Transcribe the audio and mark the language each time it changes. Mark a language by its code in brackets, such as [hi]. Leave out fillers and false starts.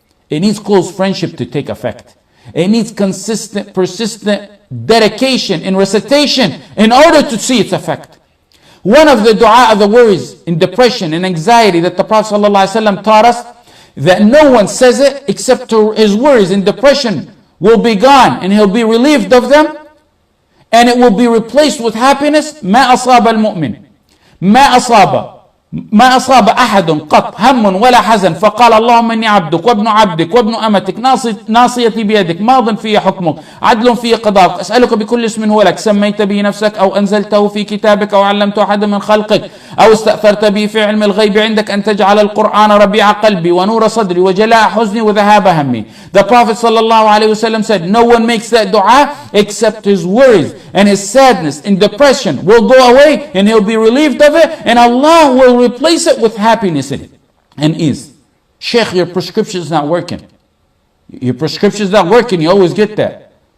[en] It needs close friendship to take effect. It needs consistent, persistent dedication and recitation in order to see its effect. One of the dua of the worries and depression and anxiety that the Prophet ﷺ taught us, that no one says it except his worries and depression will be gone and he'll be relieved of them, and it will be replaced with happiness. [ar] ما أصاب المؤمن ما أصاب أحد قط هم ولا حزن فقال اللهم إني عبدك وابن عبدك وابن أمتك ناصيتي بيدك ماض في حكمك عدل في قضاءك أسألك بكل اسم هو لك سميت به نفسك أو أنزلته في كتابك أو علمته أحدا من خلقك أو استأثرت به في علم الغيب عندك أن تجعل القرآن ربيع قلبي ونور صدري وجلاء حزني وذهاب همي. [en] The Prophet ﷺ said, no one makes that dua except his worries and his sadness and depression will go away and he'll be relieved of it, and Allah will replace it with happiness in it and ease. Sheikh, your prescription is not working. Your prescription is not working. You always get that.